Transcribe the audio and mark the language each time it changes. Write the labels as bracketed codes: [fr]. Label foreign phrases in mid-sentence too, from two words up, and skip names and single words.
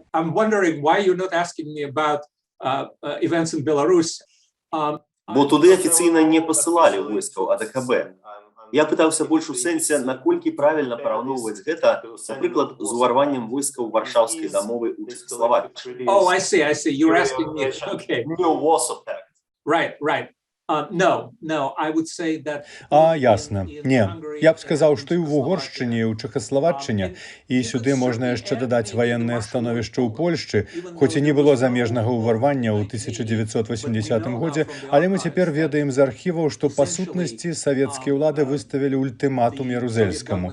[be] Бо туды афіцыйна не пасылалі войскаў АДКБ. Я пытаўся больш у сэнсе, наколькі правільна параўноўваць гэта, напрыклад, з уварваннем войскаў Варшаўскай дамовы ў Чэхаславакіі. [en] Oh, I see. You're asking me. Okay. Right. No, I would say that... [be] Ясна. Не. Я б сказаў, што і ў Угоршчыне, і ў Чэхаславаччыне, і сюды можна яшчэ дадаць ваеннае становішча ў Польшчы, хоць і не было замежнага ўварвання ў 1980 годзе, але мы цяпер ведаем з архіваў, што па сутнасці савецкія ўлады выставілі ультыматум Ярузельскаму.